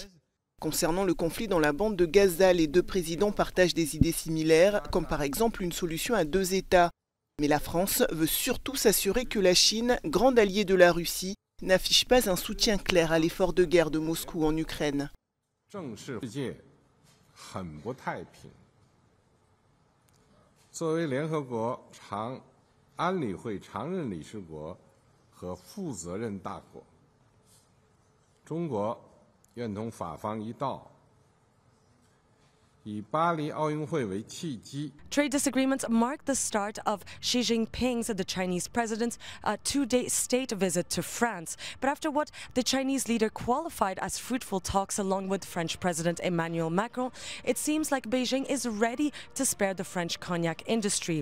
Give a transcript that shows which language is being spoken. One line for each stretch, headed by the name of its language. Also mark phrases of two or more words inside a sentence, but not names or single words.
French: Concernant le conflit dans la bande de Gaza, les deux présidents partagent des idées similaires, comme par exemple une solution à deux États. Mais la France veut surtout s'assurer que la Chine, grande alliée de la Russie, n'affiche pas un soutien clair à l'effort de guerre de Moscou en Ukraine.
Chinese: 正是世界很不太平。作为联合国安理会常任理事国和负责任大国，中国愿同法方一道，以巴黎奥运会为契机。
English: Trade disagreements mark the start of Xi Jinping's, the Chinese president's, two-day state visit to France. But after what the Chinese leader qualified as fruitful talks along with French President Emmanuel Macron, it seems like Beijing is ready to spare the French cognac industry.